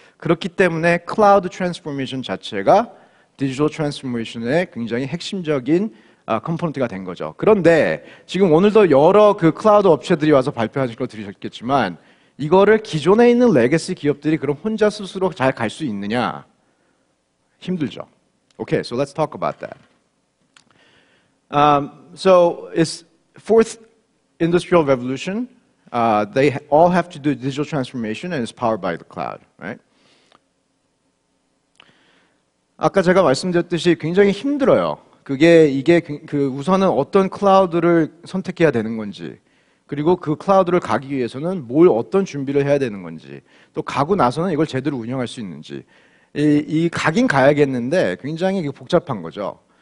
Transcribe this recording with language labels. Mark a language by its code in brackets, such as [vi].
[ko] 그렇기 때문에 클라우드 트랜스포메이션 자체가 디지털 트랜스포메이션의 굉장히 핵심적인 컴포넌트가 된 거죠. 그런데 지금 오늘도 여러 클라우드 업체들이 와서 발표하신 거 들으셨겠지만 이거를 기존에 있는 레거시 기업들이 그럼 혼자 스스로 잘 갈 수 있느냐? 힘들죠. [en] Okay, so let's talk about that. So it's fourth industrial revolution. They all have to do digital transformation and it's powered by the cloud, right? [ko] 아까 제가 말씀드렸듯이 굉장히 힘들어요. 이게 우선은 어떤 클라우드를 선택해야 되는 건지, 그리고 그 클라우드를 가기 위해서는 어떤 준비를 해야 되는 건지, 또 가고 나서는 이걸 제대로 운영할 수 있는지, 가긴 가야겠는데 굉장히 복잡한 거죠.